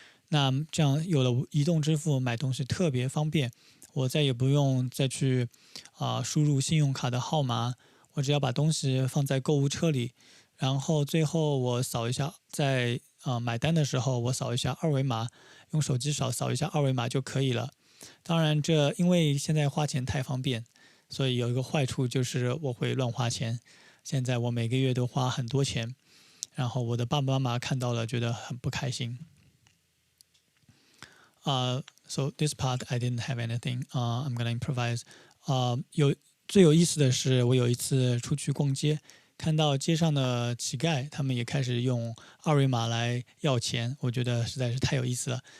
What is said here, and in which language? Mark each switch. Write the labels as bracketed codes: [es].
[zh] 那这样有了移动支付买东西特别方便，我再也不用再去输入信用卡的号码，我只要把东西放在购物车里，然后最后我扫一下，在买单的时候我扫一下二维码，用手机扫一下二维码就可以了。当然因为现在花钱太方便，所以有一个坏处就是我会乱花钱。现在我每个月都花很多钱，然后我的爸爸妈妈看到了觉得很不开心。 [en] So this part I didn't have anything. I'm gonna improvise. [zh] 最有意思的是，我有一次出去逛街，看到街上的乞丐，他们也开始用二维码来要钱，我觉得实在是太有意思了。